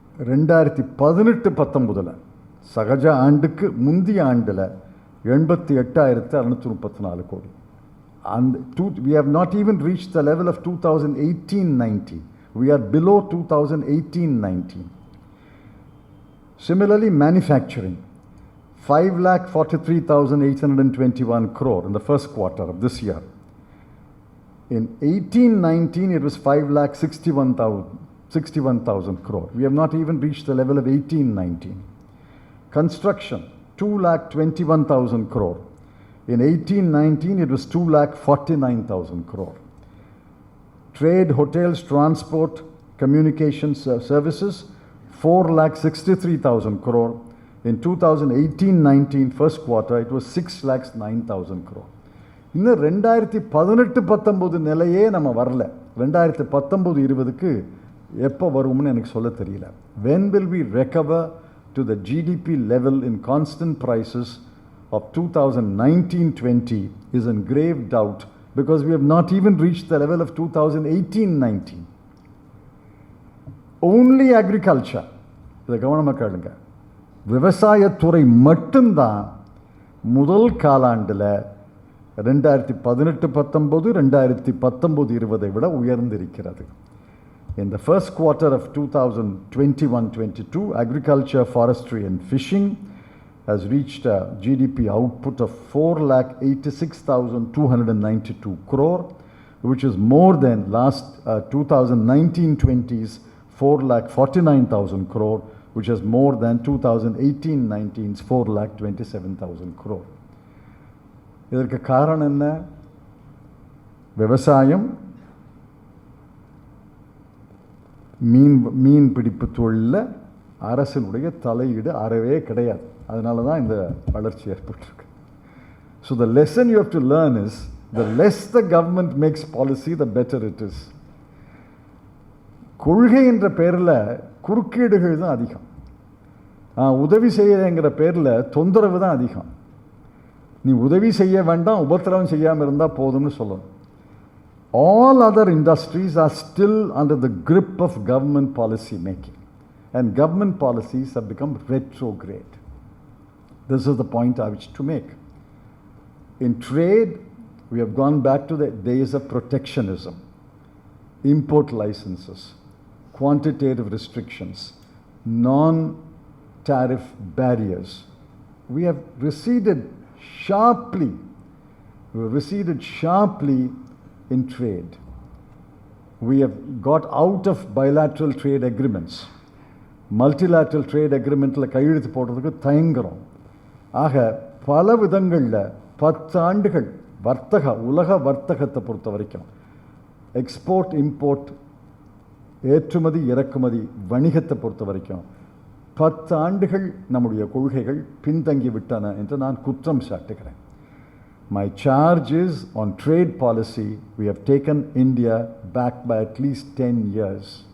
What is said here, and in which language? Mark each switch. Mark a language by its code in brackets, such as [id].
[ta] ரெண்டாயிரத்தி 18-19 சகஜ ஆண்டுக்கு முந்தைய ஆண்டில் 88,634 கோடி. [en] And we have not even reached the level of 2018-19. We are below 2018-19. Similarly, manufacturing, 5,43,821 crore in the first quarter of this year. In 18-19, it was 5,61,000 crore. We have not even reached the level of 18-19. Construction, 2,21,000 crore. In 18-19, it was 2,49,000 crore. Trade, hotels, transport, communications services, 4,63,000 crore. In 2018-19 first quarter, it was 6,09,000 crore. [ta] இன்னும் 2018-19 நிலையே நம்ம வரல. 2019-20க்கு எப்போ வரும்னு எனக்கு சொல்ல தெரியல. [en] When will we recover to the GDP level in constant prices of 2019-20 is in grave doubt because we have not even reached the level of 2018-19. Only agriculture, [ta] இதை கவனமாக கேளுங்க, விவசாயத்துறை மட்டும்தான் முதல் காலாண்டில் 2018-19 2019-20 விட உயர்ந்திருக்கிறது. [en] In the first quarter of 2021-22, agriculture, forestry and fishing has reached a GDP output of 4,86,292 crore, which is more than last 2019-20's 4,49,000 crore, which is more than 2018-19's 4,27,000 crore. [ta] இதற்கு காரணம் என்ன? விவசாயம், மீன் பிடிப்பு தொழிலில் அரசினுடைய தலையீடு அறவே கிடையாது. அதனால தான் இந்த வளர்ச்சி ஏற்பட்டிருக்கு. [en] So the lesson you have to learn is, the less the government makes policy, the better it is. [ta] கொள்கை என்ற பேரில் குறுக்கீடுகள் தான் அதிகம். உதவி செய்யங்கிற பேரில் தொந்தரவு தான் அதிகம். நீ உதவி செய்ய வேண்டாம், உபத்திரவம் செய்யாமல் இருந்தால் போதும்னு சொல்லணும். [en] All other industries are still under the grip of government policy making, and government policies have become retrograde. This is the point I wish to make. In trade, we have gone back to the days of protectionism, import licenses, quantitative restrictions, non-tariff barriers. We have receded sharply. We have receded sharply in trade. We have got out of bilateral trade agreements. [ta] Multilateral trade agreementல கையெழுத்து போடுறதுக்கு தயங்குறோம். ஆக பல விதங்களில் 10 ஆண்டுகள் உலக வர்த்தகத்தை பொறுத்த வரைக்கும், எக்ஸ்போர்ட் இம்போர்ட், ஏற்றுமதி இறக்குமதி வணிகத்தை பொறுத்த வரைக்கும் 10 ஆண்டுகள் நம்முடைய கொள்கைகள் பின்தங்கி விட்டன என்று நான் குற்றம் சாட்டுகிறேன். [en] My charge is, on trade policy, we have taken India back by at least 10 years.